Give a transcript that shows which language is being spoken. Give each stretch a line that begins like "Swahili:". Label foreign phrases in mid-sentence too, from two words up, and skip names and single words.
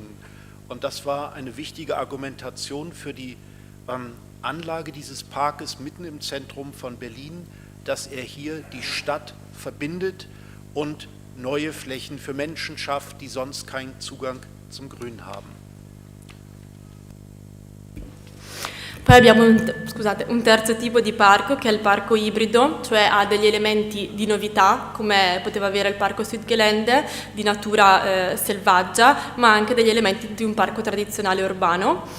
German: Und das war eine wichtige Argumentation für die Anlage dieses Parkes mitten im Zentrum von Berlin, dass er hier die Stadt verbindet und neue Flächen für Menschen schafft, die sonst keinen Zugang zum Grün haben.
Italian: Poi abbiamo un terzo tipo di parco, che è il parco ibrido, cioè ha degli elementi di novità, come poteva avere il parco Südgelände, di natura selvaggia, ma anche degli elementi di un parco tradizionale urbano.